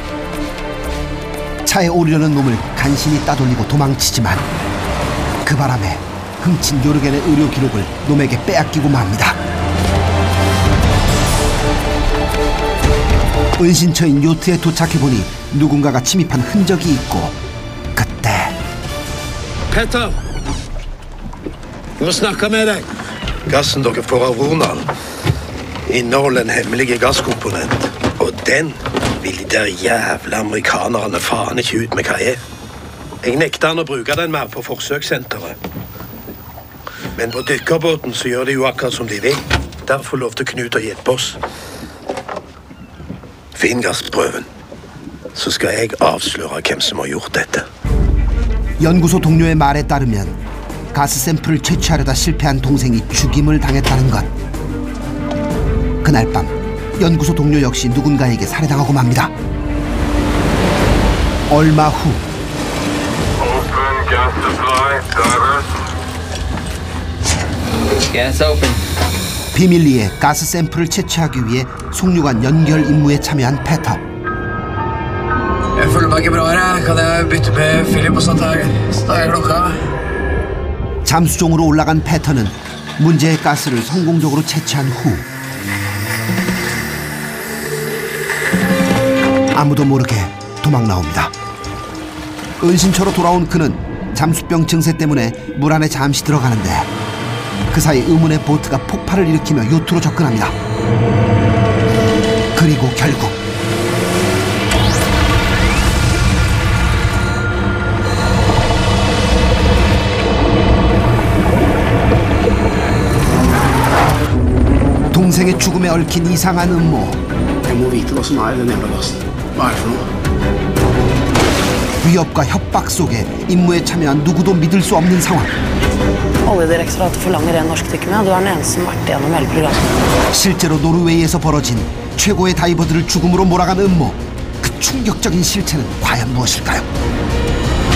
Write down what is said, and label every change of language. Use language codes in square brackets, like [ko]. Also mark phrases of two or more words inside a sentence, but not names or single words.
[ko] 차에 오르려는 놈을 간신히 따돌리고 도망치지만 그 바람에 훔친 요르겐의 의료 기록을 놈에게 빼앗기고 맙니다. 은신처인 요트에 도착해보니 누군가가 침입한 흔적이 있고 그때 [no] Petter! Jeg må snakke med deg. Gassen dere får av Ronald, inneholder en hemmelig gasskomponent. Og den vil de der jævla amerikanerne faen ikke ut med hva er. Jeg nekter han å bruke den mer på forsøkssenteret. Men på dykkerbåten så gjør de jo akkurat som de vil. Derfor lovte Knut å hjelpe oss. Finn gassprøven, så skal jeg avsløre hvem som har gjort dette. [ko] 연구소 동료의 말에 따르면 가스 샘플을 채취하려다 실패한 동생이 죽임을 당했다는 것. 그날 밤 연구소 동료 역시 누군가에게 살해당하고 맙니다. 얼마 후 [en] Open gas supply, divers. Gas open. [ko] 비밀리에 가스 샘플을 채취하기 위해 송유관 연결 임무에 참여한 패터. [no] Jeg føler meg ikke bra her. Kan jeg bytte med Philip og så tar jeg klokka? [ko] 잠수종으로 올라간 패터는 문제의 가스를 성공적으로 채취한 후 아무도 모르게 도망 나옵니다. 은신처로 돌아온 그는 잠수병 증세 때문에 물 안에 잠시 들어가는데 그 사이 의문의 보트가 폭발을 일으키며 요트로 접근합니다. 그리고 결국 동생의 죽음에 얽힌 이상한 음모. [no] Jeg må vite hva som er i den jævla gassen. Hva er det for noe? [ko] 위협과 협박 속에 임무에 참여한 누구도 믿을 수 없는 상황. [no] Oljedirektoratet forlanger en norsk dykkermann. Du er den eneste som har vært igjennom hele programmet. [ko] 실제로 노르웨이에서 벌어진 최고의 다이버들을 죽음으로 몰아간 음모. 그 충격적인 실체는 과연 무엇일까요?